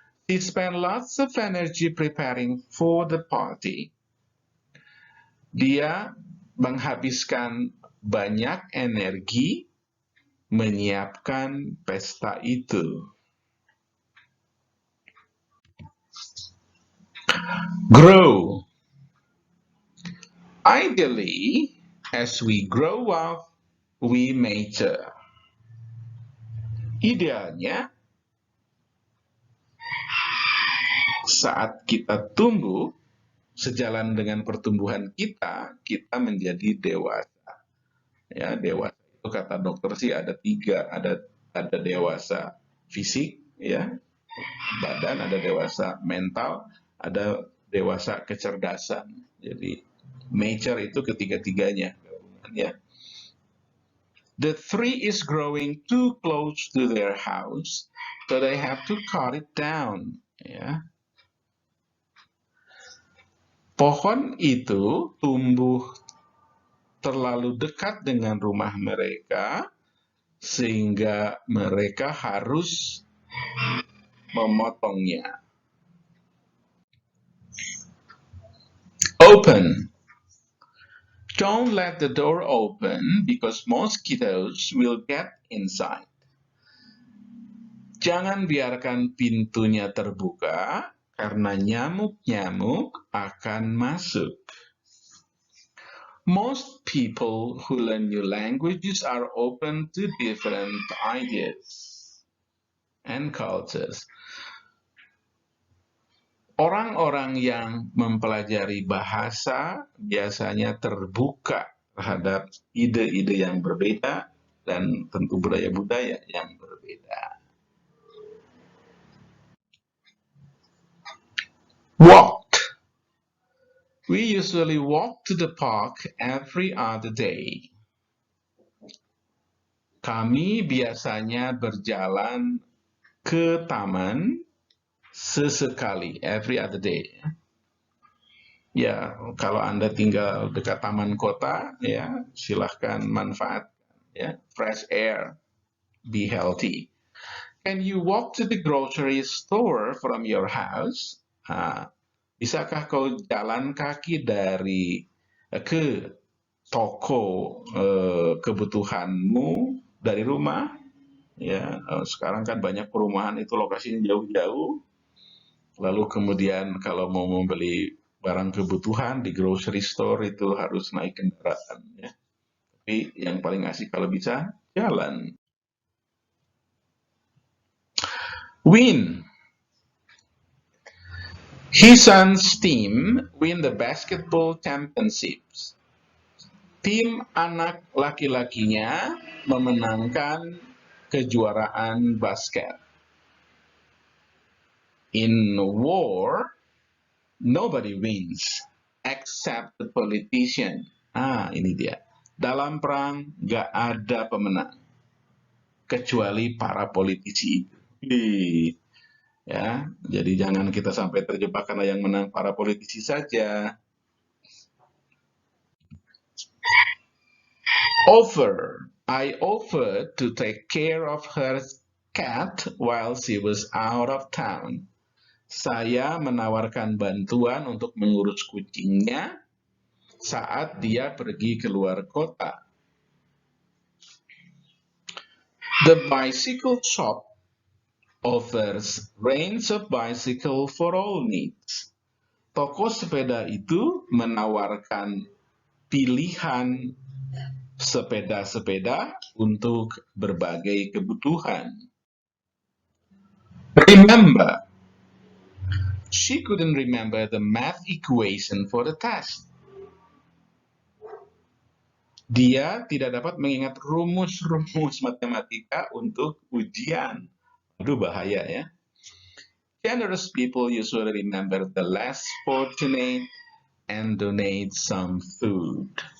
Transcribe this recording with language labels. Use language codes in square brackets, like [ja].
[en] She spent lots of energy preparing for the party. [id] Dia menghabiskan banyak energi menyiapkan pesta itu. [en] Grow. Ideally, as we grow up, we mature. [id] Idealnya, saat kita tumbuh, sejalan dengan pertumbuhan kita, kita menjadi dewasa. Ya, dewasa itu kata dokter sih ada 3, ada dewasa fisik, ya, badan, ada dewasa mental, ada dewasa kecerdasan. Jadi mature itu ketiga-tiganya. Ya. [en] The tree is growing too close to their house, so they have to cut it down. [id] Ya. Pohon itu tumbuh terlalu dekat dengan rumah mereka, sehingga mereka harus memotongnya. [en] Open. Don't let the door open because mosquitoes will get inside. [id] Jangan biarkan pintunya terbuka karena nyamuk-nyamuk akan masuk. [en] Most people who learn new languages are open to different ideas and cultures. [id] Orang-orang yang mempelajari bahasa biasanya terbuka terhadap ide-ide yang berbeda dan tentu budaya-budaya yang berbeda. [en] Walked. We usually walk to the park every other day. [id] Kami biasanya berjalan ke taman sesekali, [en] every other day. [id] Ya, kalau Anda tinggal dekat taman kota, ya, silahkan manfaatkan, ya, [en] fresh air, be healthy. Can you walk to the grocery store from your house? [id] Bisakah kau jalan kaki dari ke toko kebutuhanmu dari rumah? Ya, sekarang kan banyak perumahan itu lokasinya jauh-jauh. Lalu kemudian kalau mau membeli barang kebutuhan di grocery store itu harus naik kendaraan. Ya. Tapi yang paling asik kalau bisa jalan. [en] Win. His son's team win the basketball championships. Tim anak laki-lakinya memenangkan kejuaraan basket. In war, nobody wins except the politician. [id] Ini dia. Dalam perang gak ada pemenang kecuali para politisi itu. Ya, jadi jangan kita sampai terjebak karena yang menang para politisi saja. [en] Offer. I offered to take care of her cat while she was out of town. [id] Saya menawarkan bantuan untuk mengurus kucingnya saat dia pergi keluar kota. [en] The bicycle shop offers range of bicycle for all needs. [id] Toko sepeda itu menawarkan pilihan sepeda-sepeda untuk berbagai kebutuhan. [en] Remember. She couldn't remember the math equation for the test. [id] Dia tidak dapat mengingat rumus-rumus matematika untuk ujian. Aduh, bahaya ya. [en] Generous people usually remember the less fortunate and donate some food.